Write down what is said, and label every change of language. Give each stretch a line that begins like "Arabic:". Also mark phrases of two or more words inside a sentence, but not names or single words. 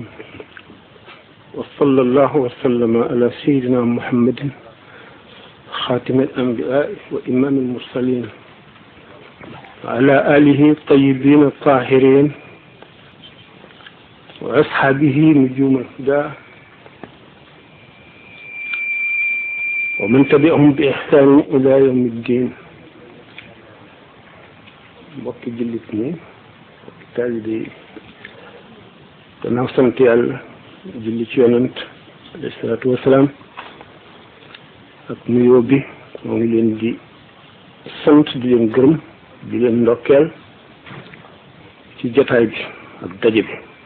Arabic: وصلى الله وسلم على سيدنا محمد خاتم الأنبياء وإمام المرسلين وعلى آله الطيبين الطاهرين وأصحابه نجوم الهدى ومن تبعهم بإحسان إلى يوم الدين.
Wolof: mbokki jullit ñi mbokki taalibe yi gannaaw sant yàlla julli ci yonent
Arabic: عليه الصلاة والسلام
Wolof: ak nuyoo bi moo ngi leen di sant di leen gërëm di leen ndokkeel ci jotaay bi ak daje bi